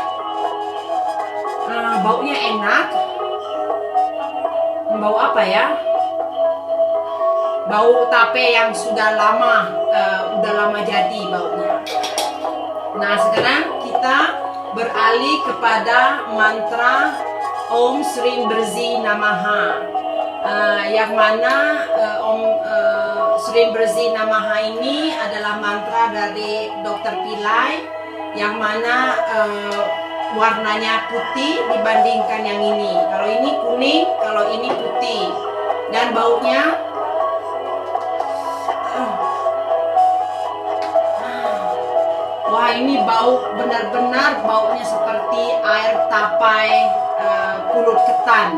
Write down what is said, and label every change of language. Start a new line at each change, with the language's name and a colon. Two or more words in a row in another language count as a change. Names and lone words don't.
Indonesian: Baunya enak. Bau apa ya? Bau tape yang sudah lama jadi baunya. Nah, sekarang kita beralih kepada mantra
Sanskrit: Om Sri Berzi Namaha,
Indonesian: yang mana
Sanskrit: Om Sri Berzi Namaha
Indonesian: ini adalah mantra dari Dr. Pillai, yang mana warnanya putih dibandingkan yang ini. Kalau ini kuning, kalau ini putih. Dan baunya wah, ini bau benar-benar baunya seperti air tapai pulut ketan.